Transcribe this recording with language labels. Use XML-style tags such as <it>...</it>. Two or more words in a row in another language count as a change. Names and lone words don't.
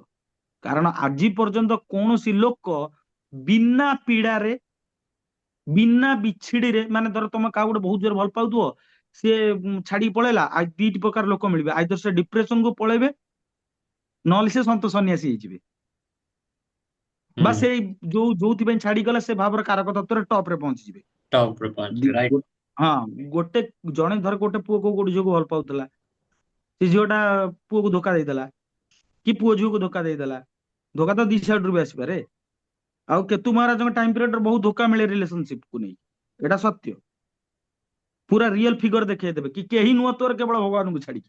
<or>କାରଣ ଆଜି ପର୍ଯ୍ୟନ୍ତ କୌଣସି ଲୋକ ବିନା ପୀଡାରେ ବିନା ବିଛିଡିରେ, ମାନେ ଧର ତମେ କାହା ଗୋଟେ ବହୁତ ଜୋର ଭଲ ପାଉଥିବ, ସିଏ ଛାଡିକି ପଳେଇଲା, ଦିଟି ପ୍ରକାର ଲୋକ ମିଳିବେ, ଆଇଦର ସେ ଡିପ୍ରେସନ କୁ ପଳେଇବେ, ନହେଲେ ସେ ସନ୍ତ ସନ୍ନ୍ୟାସୀ ହେଇଯିବେ, ବା ହୁଁ। ସେଇ ଯୋଉଥିପାଇଁ ଛାଡିଗଲା ସେ ଭାବର କାରକ ତତ୍ତ୍ୱରେ ଟପ ରେ ପହଞ୍ଚିଯିବେ।</or> <hi>टॉप पे पहुंचे राइट।</hi> <or>ହଁ, ଗୋଟେ ଜଣେ ଧର ଗୋଟେ ପୁଅକୁ ଗୋଟେ ଝିଅକୁ ଭଲ ପାଉଥିଲା, ସେ ଝିଅଟା ପୁଅକୁ ଧୋକା ଦେଇଦେଲା, କି ପୁଅ ଝିଅକୁ ଧୋକା ଦେଇଦେଲା, ଧୋକା ତ ଦି ସାଇଡରୁ ବି ଆସିପାରେ। ଆଉ କେତୁ ମହାରାଜଙ୍କ</or> <en>time periodରେ</en> <or>ବହୁତ ଧୋକା ମିଳେ ରିଲେସନସିପ କୁ ନେଇ, ଏଇଟା ସତ୍ୟ। ପୁରା</or> <en>real figure</en> <or>ଦେଖେଇଦେବେ କି କେହି ନୁହ ତୋର, କେବଳ ଭଗବାନଙ୍କୁ ଛାଡିକି।</or>